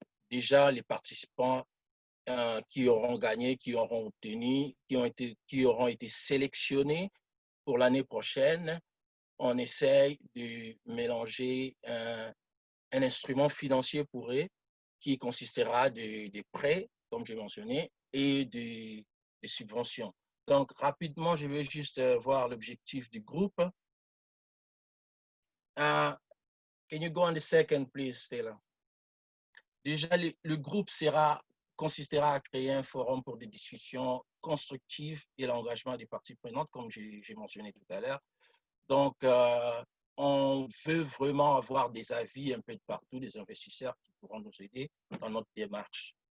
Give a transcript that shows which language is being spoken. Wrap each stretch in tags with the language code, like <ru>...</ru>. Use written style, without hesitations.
<fr>Déjà, les participants qui auront gagné, qui auront obtenu, qui auront été sélectionnés pour l'année prochaine, on essaye de mélanger un instrument financier pour eux qui consistera de prêts, comme j'ai mentionné, et des subventions. Donc, rapidement, je vais juste voir l'objectif du groupe.</fr> <en>Can you go on the second, please, Stella?</en> <fr>Déjà, le groupe consistera à créer un forum pour des discussions constructives et l'engagement des parties prenantes, comme j'ai mentionné tout à l'heure. Donc, on veut vraiment avoir des avis un peu de partout, des investisseurs qui pourront nous aider dans notre démarche.</fr>